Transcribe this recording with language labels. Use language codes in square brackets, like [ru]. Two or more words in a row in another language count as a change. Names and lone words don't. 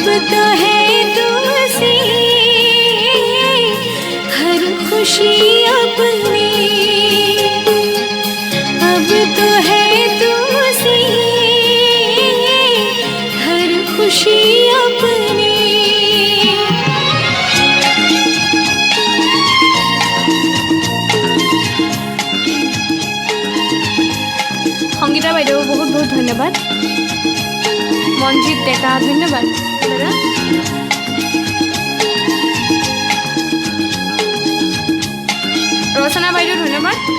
[hi] तो है तुमसे हर खुशी अपनी, अब तो है तुमसे हर खुशी अपनी। [as] সংগীতা বাইদেউ বহুত বহুত ধন্যবাদ। মনজিৎ ডেকা ধন্যবাদ দাদা। ৰচনা বাইদেউ ধন্যবাদ।